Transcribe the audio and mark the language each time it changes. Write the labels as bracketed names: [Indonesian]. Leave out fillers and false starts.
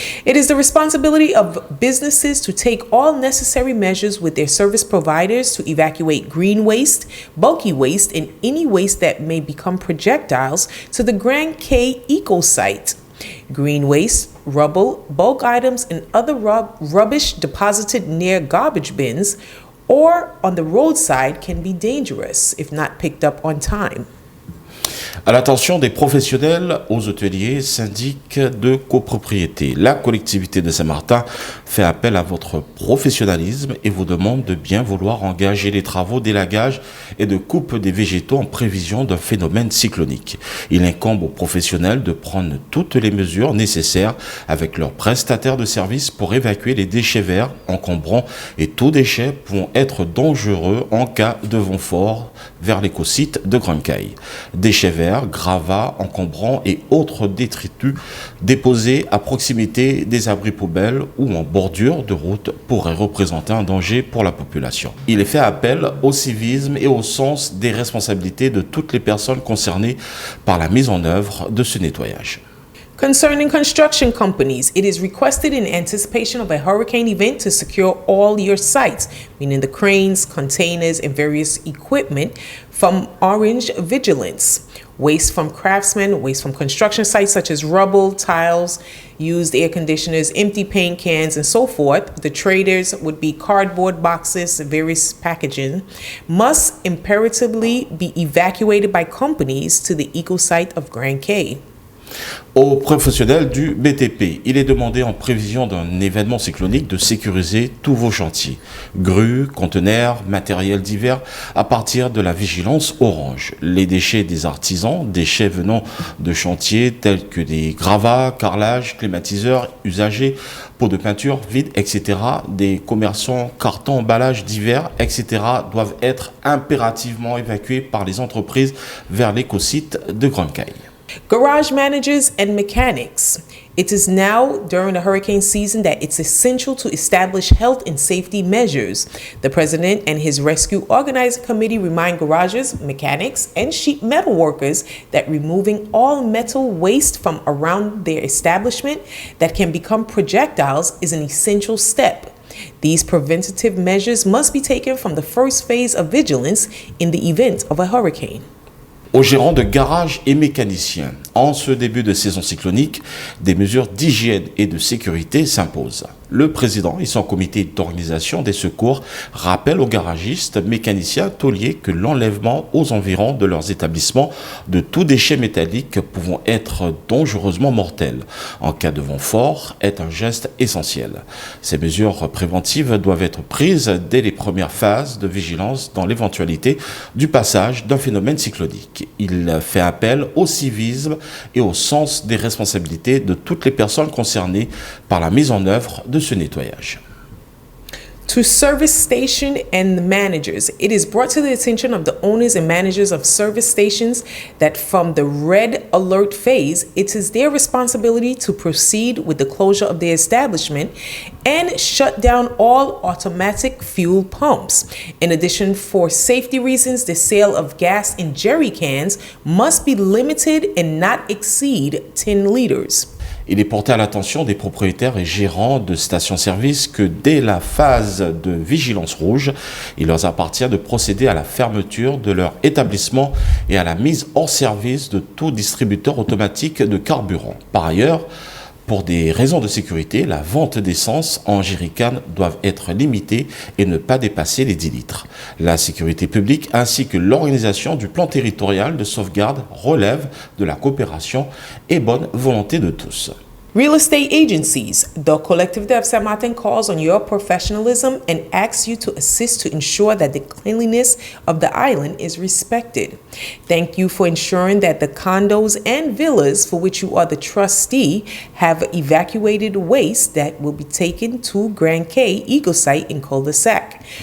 [English] It is the responsibility of businesses to take all necessary measures with their service providers to evacuate green waste, bulky waste, and any waste that may become projectiles to the Grand Quay Eco Site. Green waste, rubble, bulk items, and other rubbish deposited near garbage bins or on the roadside can be dangerous if not picked up on time. [French] À l'attention des professionnels, aux hôteliers, syndics de copropriété, la collectivité de Saint-Martin fait appel à votre professionnalisme et vous demande de bien vouloir engager les travaux d'élagage et de coupe des végétaux en prévision d'un phénomène cyclonique. Il incombe aux professionnels de prendre toutes les mesures nécessaires avec leurs prestataires de services pour évacuer les déchets verts, encombrants et tout déchet pouvant être dangereux en cas de vent fort vers l'écosite de Grand Quay. Déchets verts, gravats, encombrants et autres détritus déposés à proximité des abris poubelles ou en bordure de route pourraient représenter un danger pour la population. Il est fait appel au civisme et au sens des responsabilités de toutes les personnes concernées par la mise en œuvre de ce nettoyage. [English] Concerning construction companies, it is requested in anticipation of a hurricane event to secure all your sites, meaning the cranes, containers, and various equipment from Orange Vigilance. Waste from craftsmen, waste from construction sites such as rubble, tiles, used air conditioners, empty paint cans, and so forth. The traders would be cardboard boxes, various packaging, must imperatively be evacuated by companies to the eco site of Grand Quay. [French] Aux professionnels du BTP, il est demandé en prévision d'un événement cyclonique de sécuriser tous vos chantiers, grues, conteneurs, matériels divers, à partir de la vigilance orange. Les déchets des artisans, déchets venant de chantiers tels que des gravats, carrelages, climatiseurs usagés, pots de peinture vides, etc., des commerçants, cartons, emballages divers, etc., doivent être impérativement évacués par les entreprises vers l'écosite de Grand Quay. [English] Garage managers and mechanics. It is now during the hurricane season that it's essential to establish health and safety measures. The president and his rescue organizing committee remind garages, mechanics, and sheet metal workers that removing all metal waste from around their establishment that can become projectiles is an essential step. These preventative measures must be taken from the first phase of vigilance in the event of a hurricane. [French] Aux gérants de garages et mécaniciens, En ce début de saison cyclonique, des mesures d'hygiène et de sécurité s'imposent. Le président et son comité d'organisation des secours rappellent aux garagistes, mécaniciens, tôliers que l'enlèvement aux environs de leurs établissements de tout déchet métallique pouvant être dangereusement mortel en cas de vent fort est un geste essentiel. Ces mesures préventives doivent être prises dès les premières phases de vigilance dans l'éventualité du passage d'un phénomène cyclonique. Il fait appel au civisme et au sens des responsabilités de toutes les personnes concernées par la mise en œuvre de ce nettoyage. [English] To service station and the managers, it is brought to the attention of the owners and managers of service stations that from the red alert phase, it is their responsibility to proceed with the closure of their establishment and shut down all automatic fuel pumps. In addition, for safety reasons, the sale of gas in jerry cans must be limited and not exceed 10 liters. [French] Il est porté à l'attention des propriétaires et gérants de stations-service que dès la phase de vigilance rouge, il leur appartient de procéder à la fermeture de leur établissement et à la mise hors service de tout distributeur automatique de carburant. Par ailleurs, pour des raisons de sécurité, la vente d'essence en jerrycan doit être limitée et ne pas dépasser les 10 litres. La sécurité publique ainsi que l'organisation du plan territorial de sauvegarde relèvent de la coopération et bonne volonté de tous. [English] Real estate agencies, the Collectivité of Saint Martin calls on your professionalism and asks you to assist to ensure that the cleanliness of the island is respected. Thank you for ensuring that the condos and villas for which you are the trustee have evacuated waste that will be taken to Grand Cay Eagle Site in Cul-de-Sac.